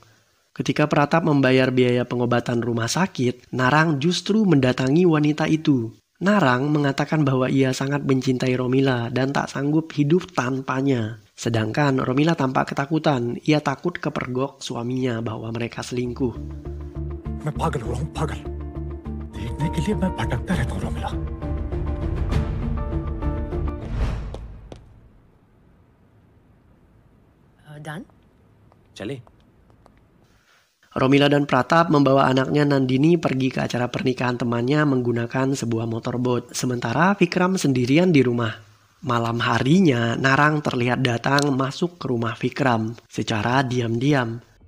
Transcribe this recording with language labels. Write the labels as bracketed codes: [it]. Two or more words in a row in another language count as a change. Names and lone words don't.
[id] Ketika Pratap membayar biaya pengobatan rumah sakit, Narang justru mendatangi wanita itu. Narang mengatakan bahwa ia sangat mencintai Romila dan tak sanggup hidup tanpanya. Sedangkan Romila tampak ketakutan, ia takut kepergok suaminya bahwa mereka selingkuh. [hi] मैं पागल हो रहा हूँ पागल देखने के लिए मैं भटकता रहता हूँ रोमिला [en] Done? [hi] चले [id] Romila dan Pratap membawa anaknya Nandini pergi ke acara pernikahan temannya menggunakan sebuah motorboat. Sementara Vikram sendirian di rumah. Malam harinya, Narang terlihat datang masuk ke rumah Vikram secara diam-diam.